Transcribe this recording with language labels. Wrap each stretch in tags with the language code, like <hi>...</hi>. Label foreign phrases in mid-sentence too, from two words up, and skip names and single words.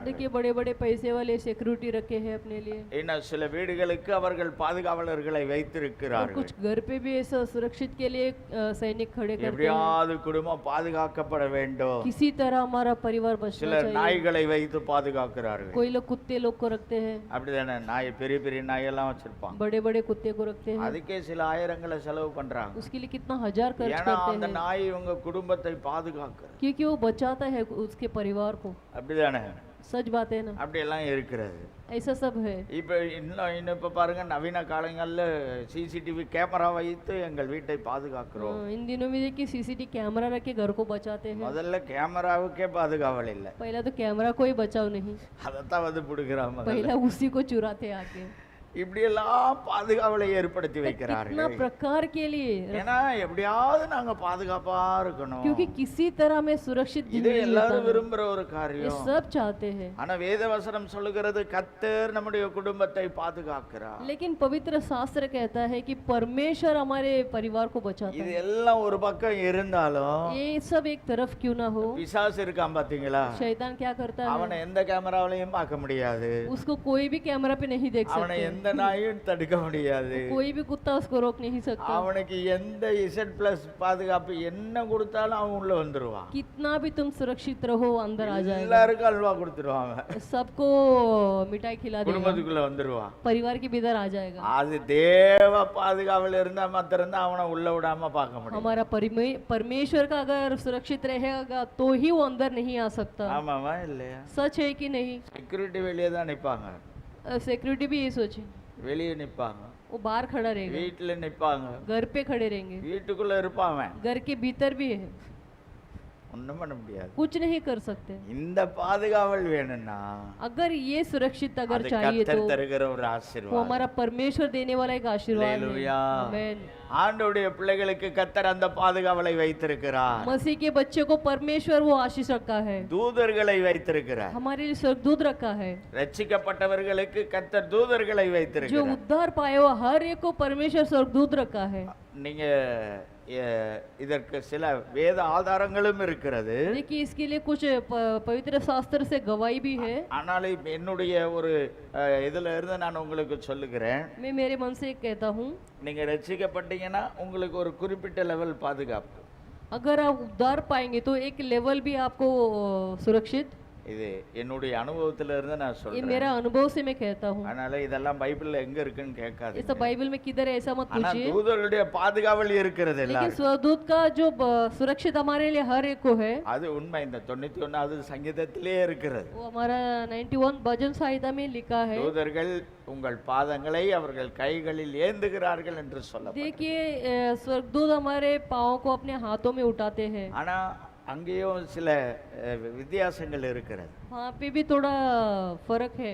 <hi>देखिए बड़े बड़े पैसे वाले सिक्योरिटी रखे हैं अपने लिए,</hi> <ta>இன்னும் சில வீடுகளுக்கு அவர்கள் பாதுகாவலர்களை</ta> <hi>और</hi> <ta>வைத்திருக்கிறார்கள்.</ta> <hi>कुछ घर पे भी ऐसा सुरक्षित के लिए सैनिक खड़े करते हैं।</hi> <ta>எப்படியாவது குடும்பம் பாதுகாக்கப்பட வேண்டும்.</ta> <hi>किसी तरह हमारा परिवार बचना</hi> <ta>சிலர்</ta> <hi>चाहिए।</hi> <ta>நாய்களை வைத்து பாதுகாக்கிறார்கள்.</ta> <hi>कोई लोग कुत्ते लोग को रखते हैं,</hi> <ta>அப்படிதானே? நாய் பெரிய பெரிய நாயெல்லாம் வச்சிருப்பாங்க.</ta> <hi>बड़े बड़े कुत्ते को रखते हैं,</hi> <ta>அதுக்கே சில ஆயிரங்களை செலவு பண்றாங்க.</ta> <hi>उसके लिए कितना हजार खर्च</hi> <ta>ஏன்னா</ta> <hi>करते</hi> <ta>அந்த</ta> <hi>हैं,</hi> <ta>நாய் உங்க குடும்பத்தை பாதுகாக்கிறது.</ta> <hi>क्योंकि वो बचाता है उसके परिवार को।</hi> <ta>அப்படிதானே?</ta> <hi>सच बात है ना,</hi> <ta>அப்படியெல்லாம் இருக்கிறது.</ta> <hi>ऐसा सब है।</hi> <ta>இப்போ இன்னும் இப்போ பாருங்க, நவீன காலங்களில்</ta> <en>CCTV camera</en> <ta>வைத்து எங்கள் வீட்டை பாதுகாக்கிறோம்.</ta> <hi>इन दिनों में देखिए</hi> <en>CCTV camera</en> <hi>रख के घर को बचाते हैं।</hi> <ta>முதல்ல கேமராவுக்கே பாதுகாவல் இல்லை,</ta> <hi>पहला तो कैमरा कोई बचाव नहीं,</hi> <ta>அதைத்தான் வந்து பிடுங்குறாங்க.</ta> <hi>पहला उसी को चुराते आके।</hi> <ta>இப்படியெல்லாம் பாதுகாவலை ஏற்படுத்தி</ta> <hi>कितना</hi> <ta>வைக்கிறார்கள்.</ta> <hi>प्रकार के लिए,</hi> <ta>ஏன்னா எப்படியாவது நாங்க பாதுகாப்பா இருக்கணும்.</ta> <hi>क्योंकि किसी तरह में सुरक्षित</hi> <ta>இது</ta> <hi>जिंदगी</hi> <ta>எல்லாரும்</ta> <hi>बिताना।</hi> <ta>விரும்புற ஒரு</ta> <hi>ये</hi> <ta>காரியம்.</ta> <hi>सब चाहते हैं,</hi> <ta>ஆனா வேதவசனம் சொல்லுகிறது கர்த்தர் நம்முடைய குடும்பத்தை பாதுகாக்கிறார்.</ta> <hi>लेकिन पवित्र शास्त्र कहता है कि परमेश्वर हमारे परिवार को बचाता</hi> <ta>இது</ta> <hi>है।</hi> <ta>எல்லாம் ஒரு பக்கம் இருந்தாலும்</ta> <hi>ये सब एक तरफ क्यों ना हो,</hi> <ta>பிசாசு இருக்கான் பாத்தீங்களா?</ta> <hi>शैतान क्या करता है,</hi> <ta>அவனை எந்த கேமராவிலையும் பார்க்க முடியாது.</ta> <hi>उसको कोई भी कैमरा पे नहीं देख</hi> <ta>அவனை</ta> <hi>सकते,</hi> <ta>எந்த நாயும் தடுக்க முடியாது.</ta> <hi>कोई भी कुत्ता उसको रोक नहीं सकता।</hi> <ta>அவனுக்கு எந்த Z+ பாதுகாப்பு என்ன கொடுத்தாலும் அவன் உள்ள வந்துருவான்.</ta> <hi>कितना भी तुम सुरक्षित रहो अंदर आ जाएगा,</hi> <ta>எல்லாருக்கும் அல்வா கொடுத்துருவாங்க,</ta> <hi>सबको मिठाई खिला देगा,</hi> <ta>குடும்பத்துக்குள்ள வந்துருவான்.</ta> <hi>परिवार के भीतर आ जाएगा।</hi> <ta>அது தேவ பாதுகாவல் இருந்தா மாத்திரம்தான் அவனை உள்ள விடாம பார்க்க முடியும்.</ta> <hi>हमारा परमेश्वर का अगर सुरक्षित रहेगा तो ही वो अंदर नहीं आ सकता।</hi> <ta>ஆமாவா இல்லையா?</ta> <hi>सच है कि नहीं?</hi> <ta>செக்யூரிட்டி வெளியே தான் நிப்பாங்க,</ta> <hi>सिक्योरिटी भी ये सोचे,</hi> <ta>வெளியே நிப்பாங்க,</ta> <hi>वो बाहर खड़ा रहेगा,</hi> <ta>வீட்டுல நிப்பாங்க,</ta> <hi>घर पे खड़े रहेंगे,</hi> <ta>வீட்டுக்குள்ள இருப்பான்.</ta> <hi>घर के भीतर भी है,</hi> <ta>ஒண்ணும் பண்ண முடியாது.</ta> <hi>कुछ नहीं कर सकते।</hi> <ta>இந்த பாதுகாவல் வேணும்னா</ta> <hi>अगर ये सुरक्षित अगर</hi> <ta>அது</ta> <hi>चाहिए</hi> <ta>கர்த்தர்</ta> <hi>तो</hi> <ta>தருகிற ஒரு</ta> <hi>वो</hi> <ta>ஆசீர்வாதம்.</ta> <hi>हमारा परमेश्वर देने वाला एक आशीर्वाद है।</hi> <ta>அல்லேலூயா.</ta> <hi>आमेन।</hi> <ta>ஆண்டவருடைய பிள்ளைகளுக்கு கர்த்தர் அந்த பாதுகாவலை வைத்திருக்கிறார்.</ta> <hi>मसीह के बच्चे को परमेश्वर वो आशीष रखा है,</hi> <ta>தூதர்களை வைத்திருக்கிறார்.</ta> <hi>हमारे लिए स्वर्गदूत रखा है।</hi> <ta>ரட்சிக்கப்பட்டவர்களுக்கு கர்த்தர் தூதர்களை</ta> <hi>जो</hi> <ta>வைத்திருக்கிறார்.</ta> <hi>उद्धार पाए हुआ हर एक को परमेश्वर स्वर्गदूत रखा है।</hi> <ta>நீங்க இதற்கு சில வேத ஆதாரங்களும் இருக்கிறது.</ta> <hi>देखिए इसके लिए कुछ पवित्र शास्त्र से गवाही भी है।</hi> <ta>ஆனால் என்னுடைய ஒரு இதுல இருந்து நான் உங்களுக்கு சொல்லுகிறேன்.</ta> <hi>मैं मेरे मन से कहता हूँ,</hi> <ta>நீங்க ரட்சிக்கப்பட்டீங்கன்னா உங்களுக்கு ஒரு குறிப்பிட்ட லெவல் பாதுகாப்பு.</ta> <hi>अगर आप उद्धार पाएंगे तो एक लेवल भी आपको सुरक्षित।</hi> <ta>இது என்னுடைய அனுபவத்துல இருந்து நான்</ta> <hi>ये</hi> <ta>சொல்றேன்.</ta> <hi>मेरा अनुभव से मैं कहता हूँ।</hi> <ta>அதனால இதெல்லாம் பைபிள்ல எங்க இருக்குன்னு</ta> <hi>ये</hi> <ta>கேட்காதீங்க.</ta> <hi>सब बाइबल में किधर है ऐसा मत</hi> <ta>ஆனா</ta> <hi>पूछिए,</hi> <ta>தூதர்களுடைய பாதுகாவல் இருக்கிறது</ta> <hi>लेकिन</hi> <ta>எல்லாரும்.</ta> <hi>स्वदूत का जो सुरक्षित हमारे लिए हर एक को है,</hi> <ta>அது உண்மை. இந்த 91வது சங்கீதத்திலே இருக்கிறது.</ta> <hi>वो हमारा 91 भजन संहिता में लिखा है।</hi> <ta>தூதர்கள் உங்கள் பாதங்களை அவர்கள் கைகளில் ஏந்துகிறார்கள் என்று சொல்லப்பட்டது.</ta> <hi>देखिए स्वर्गदूत हमारे पाँव को अपने हाथों में उठाते हैं।</hi> <ta>ஆனா அங்கேயும் சில வித்தியாசங்கள் இருக்கிறது.</ta> <hi>वहाँ पे भी थोड़ा फर्क है।</hi>